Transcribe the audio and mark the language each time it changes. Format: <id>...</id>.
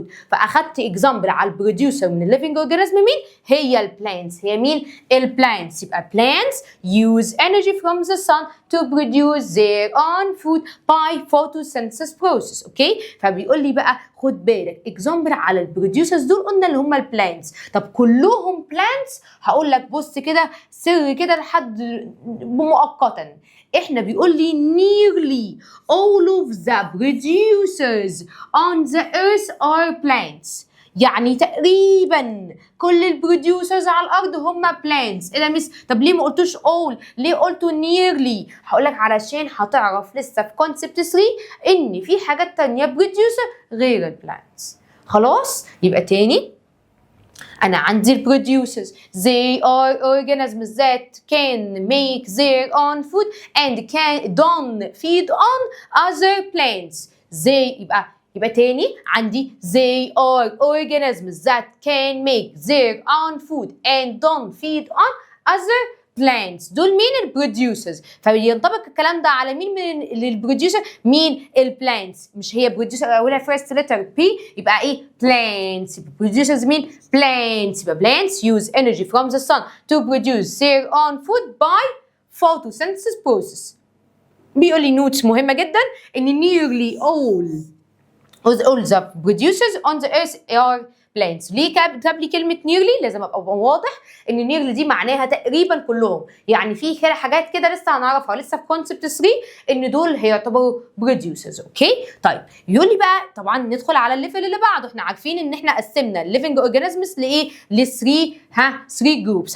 <ar>فأخدت example على البروديوسر من الليفينج اورجانيزم مين؟ هي البلانتس. هي مين؟ البلانتس.</ar> <en>يبقى plants use energy from the sun to produce their own food by photosynthesis process.</en> <ar>اوكي؟ فبيقول لي بقى خد بالك example على البروديوسرز دول قلنا اللي هم البلانتس. طب كلهم بلانتس؟ هقول لك بص كده سر كده لحد مؤقتا.</ar> <en>احنا بيقول لي nearly all of the producers on the earth are plants.</en> <ar>يعني تقريبا كل البروديوسرز على الارض هم plants. ايه ده ميس؟ طب ليه ما قلتوش all؟ ليه قلتوا nearly؟ هقول لك علشان هتعرف لسه في concept 3 ان في حاجات تانية producer غير البلانتس.</ar> <en>خلاص؟</en> <ar>يبقى تاني أنا عندي</ar> <en>البروديوسرز they are organisms that can make their own food and don't feed on other plants. يبقى تاني عندي they are organisms that can make their own food and don't feed on other plants.</en> <ar>دول مين؟ البروديوسرز. فينطبق الكلام ده على مين من البروديوسر؟ مين؟ البلانتس. مش هي بروديوسر اولها فيرست لتر بي يبقى ايه؟ plants. يبقى بروديوسرز مين؟ plants.</ar> <en>يبقى plants use energy from the sun to produce their own food by photosynthesis process. بيقول لي notes مهمه جدا ان nearly all the producers on the earth are plants.</en> <ar>ليه كتب لي كلمه nearly؟ لازم ابقى واضح ان nearly دي معناها تقريبا كلهم. يعني في كده حاجات كده لسه هنعرفها لسه في كونسبت 3 ان دول هيعتبروا producers. اوكي؟ طيب يقول لي بقى طبعا ندخل على الليفل اللي بعده. احنا عارفين ان احنا قسمنا الليفنج اورجانيزمز لايه؟ ل 3 جروبس.</ar>